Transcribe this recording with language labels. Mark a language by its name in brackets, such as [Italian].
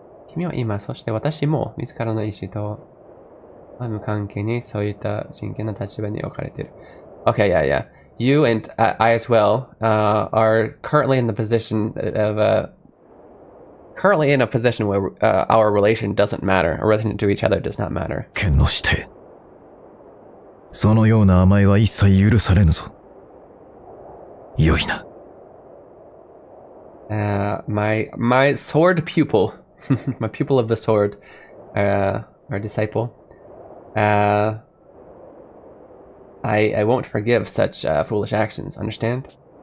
[Japanese] 君は今、そして私も自らの意志と無関係にそういった真剣な立場に置かれている。 [English] Okay, yeah. You and I as well are currently in the position of currently in a position where our relation doesn't matter. Our relation to each other does not matter. [Japanese] 剣の師弟。そのような甘えは一切許されぬぞ。よいな。 [English] My sword pupil, my pupil of the sword, our disciple. I won't forgive such foolish actions. Understand?